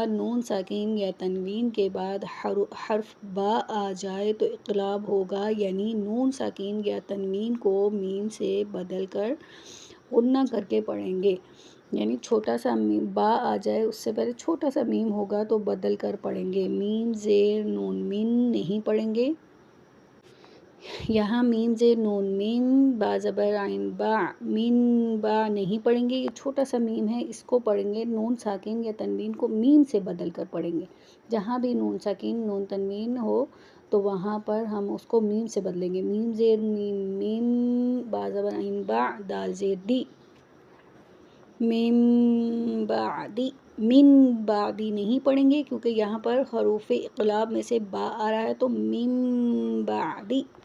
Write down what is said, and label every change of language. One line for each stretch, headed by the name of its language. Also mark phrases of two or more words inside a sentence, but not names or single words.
Urdu: نون ساکن یا تنوین کے بعد حرف با آ جائے تو اقلاب ہوگا، یعنی نون ساکن یا تنوین کو میم سے بدل کر غنہ کر کے پڑھیں گے، یعنی چھوٹا سا با آ جائے اس سے پہلے چھوٹا سا میم ہوگا تو بدل کر پڑھیں گے۔ میم زیر نون من نہیں پڑھیں گے، یہاں میم زیر نون من، با زبر عین با، من با نہیں پڑھیں گے، یہ چھوٹا سا میم ہے، اس کو پڑھیں گے۔ نون ساکن یا تنوین کو میم سے بدل کر پڑھیں گے، جہاں بھی نون ساکن نون تنوین ہو تو وہاں پر ہم اس کو میم سے بدلیں گے۔ میم زیر میم میم، با زبر عین با، دال زیر دی، من بعدی۔ من بعدی نہیں پڑھیں گے کیونکہ یہاں پر حروف اقلاب میں سے با آ رہا ہے، تو من بعدی۔